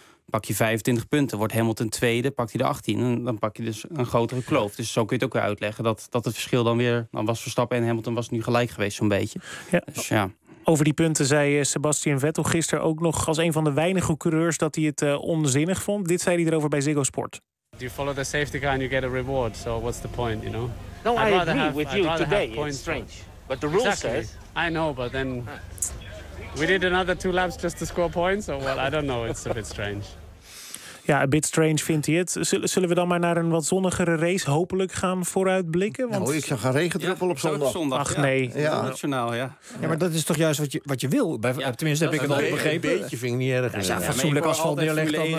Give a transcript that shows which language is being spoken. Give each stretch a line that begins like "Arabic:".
Dutch: Pak je 25 punten, wordt Hamilton tweede, pakt hij de 18. En dan pak je dus een grotere kloof. Dus zo kun je het ook weer uitleggen. Dat het verschil dan weer, dan was Verstappen en Hamilton was nu gelijk geweest zo'n beetje. Ja. Dus ja. Over die punten zei Sebastian Vettel gisteren ook nog als een van de weinige coureurs dat hij het onzinnig vond. Dit zei hij erover bij Ziggo Sport.
English: You follow the safety car and you get a reward. So what's the point, you know? No, I agree with you today. It's strange. But the rule says... I know, but then... We did another 2 laps just to score points. So, well, I don't know. It's a bit strange.
Dutch: Ja,
English: a bit strange
Dutch: vindt hij het. Zullen we dan maar naar een wat zonnigere race hopelijk gaan vooruitblikken? Want... Nou, ik zou gaan regendruppelen op zondag. Ach, nee. Ja. Nationaal, ja. Ja, maar dat is toch juist wat je wil? Ja, tenminste, heb ik het al begrepen. Een beetje vind ik niet erg. Ja, fatsoenlijk asfalt neerlegt.